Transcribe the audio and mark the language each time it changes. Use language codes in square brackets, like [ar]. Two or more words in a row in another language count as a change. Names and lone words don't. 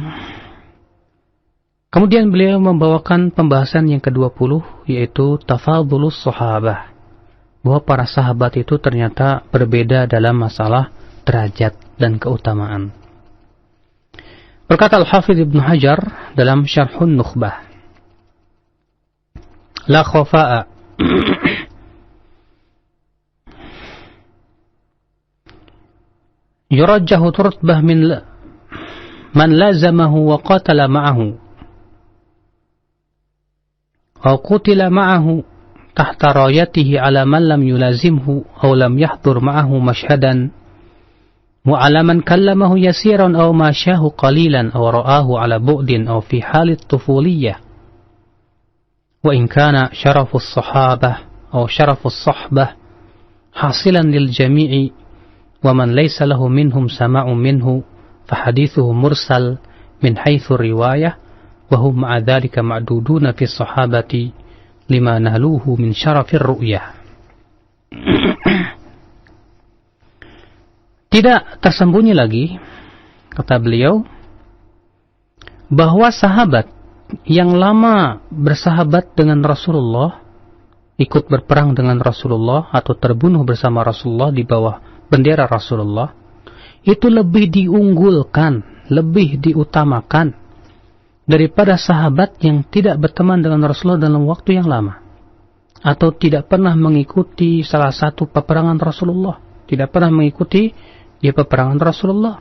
[id] Kemudian beliau membawakan pembahasan yang ke-20, yaitu [ar] تفاضل الصحابة. [id] Bahwa para sahabat itu ternyata berbeda dalam masalah derajat dan keutamaan. Berkata Al-Hafidz Ibnu Hajar dalam Syarhun Nukhbah, [ar] لا خفاء يرجح رتبة من من لازمه وقاتل معه وقتل ma'ahu تحت رايته على من لم يلازمه أو لم يحضر معه مشهدا وعلى من كلمه يسيرا أو ماشاه قليلا أو رآه على بعد أو في حال الطفولية وإن كان شرف الصحابة أو شرف الصحبة حاصلا للجميع ومن ليس له منهم سماع منه فحديثه مرسل من حيث الرواية وهم مع ذلك معدودون في الصحابة لما نالوه من شرف الرؤية. [id] Tidak tersembunyi lagi, kata beliau, bahwa sahabat yang lama bersahabat dengan Rasulullah, ikut berperang dengan Rasulullah atau terbunuh bersama Rasulullah di bawah bendera Rasulullah, itu lebih diunggulkan, lebih diutamakan daripada sahabat yang tidak berteman dengan Rasulullah dalam waktu yang lama, atau tidak pernah mengikuti salah satu peperangan Rasulullah, tidak pernah mengikuti peperangan Rasulullah.